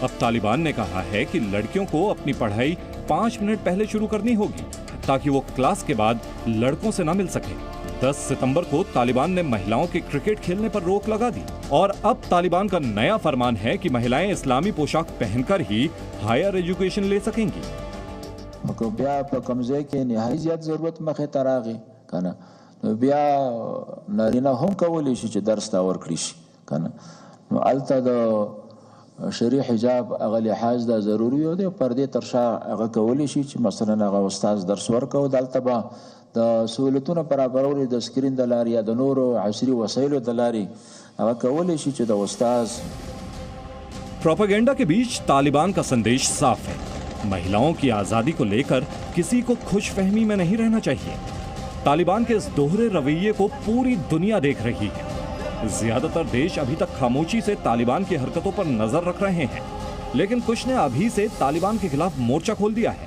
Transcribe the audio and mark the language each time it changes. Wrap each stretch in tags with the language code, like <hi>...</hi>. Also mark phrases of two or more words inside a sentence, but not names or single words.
<hi>अब तालिबान ने कहा है कि लड़कियों को अपनी पढ़ाई 5 मिनट पहले शुरू करनी होगी ताकि वो क्लास के बाद लड़कों से ना मिल सके। 10 सितंबर को तालिबान ने महिलाओं के क्रिकेट खेलने पर रोक लगा दी और अब तालिबान का नया फरमान है कि महिलाएं इस्लामी पोशाक पहनकर ही</hi> <en>higher education</en> <hi>ले सकेंगी।</hi> <ps>شری حجاب هغه لحاظ دا ضروری دی. پردې ترشا هغه کولی شي چې مثلا هغه استاد درس ورکو دلته به د سہولتونو برابرولو د سکرین د لارې یا د نورو عصري وسایلو د لارې هغه کولی شي چې د استاد</ps> <hi>प्रोपेगेंडा के बीच तालिबान का संदेश साफ है, महिलाओं की आजादी को लेकर किसी को खुशफहमी में नहीं रहना चाहिए। तालिबान के इस दोहरे रवैये को पूरी दुनिया देख रही है। ज्यादातर देश अभी तक खामोशी से तालिबान की हरकतों पर नजर रख रहे हैं, लेकिन कुछ ने अभी से तालिबान के खिलाफ मोर्चा खोल दिया है।</hi>